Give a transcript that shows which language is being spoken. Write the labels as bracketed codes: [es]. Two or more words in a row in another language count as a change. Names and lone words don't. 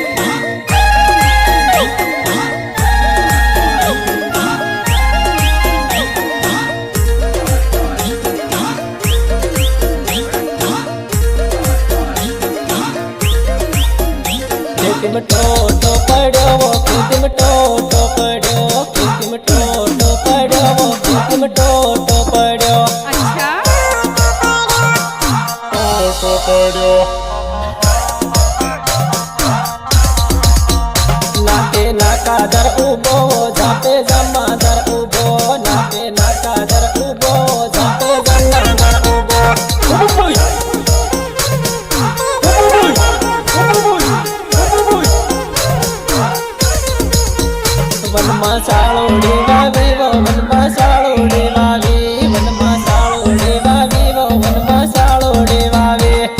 [bhb] खेती में टोटो पड़ो वो खेती में टोटो पड़ो खेती में टोटो पड़ो वो खेती में टोटो पड़ो [hi] अच्छा [bhb] टोटो पड़ो नाके नाका दर उबो जापे जमा दर उबो नाके नाका दर उबो जापे जमा दर उबो वनमा साळोड़ी वावी वो वनमा साळोड़ी वावी वनमा साळोड़ी वावी वो वनमा साळोड़ी वावी